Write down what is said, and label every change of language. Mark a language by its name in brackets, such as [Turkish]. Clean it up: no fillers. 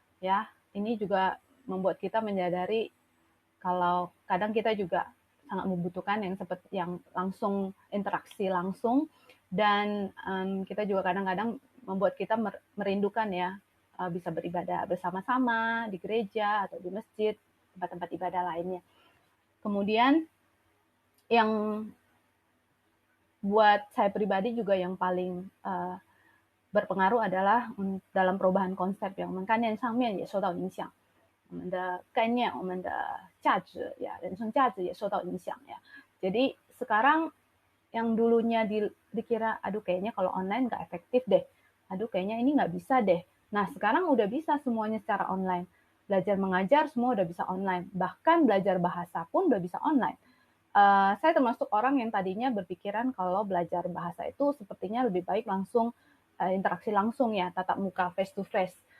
[Indonesian] Ya, ini juga membuat kita menyadari kalau kadang kita juga sangat membutuhkan yang seperti yang langsung, interaksi langsung, dan kita juga kadang-kadang membuat kita merindukan ya bisa beribadah bersama-sama di gereja atau di masjid, tempat-tempat ibadah lainnya. Kemudian yang buat saya pribadi juga yang paling berpengaruh adalah dalam perubahan konsep yang [Chinese] 我们概念上面也受到影响，我们的概念、我们的价值呀，人生价值也受到影响 [Indonesian] ya. Jadi sekarang yang dulunya dikira, aduh kayaknya kalau online nggak efektif deh, aduh kayaknya ini nggak bisa deh. Nah sekarang udah bisa semuanya secara online. Belajar mengajar semua udah bisa online. Bahkan belajar bahasa pun udah bisa online. Saya termasuk orang yang tadinya berpikiran kalau belajar bahasa itu sepertinya lebih baik langsung interaksi langsung ya, tatap muka, [English] face to face.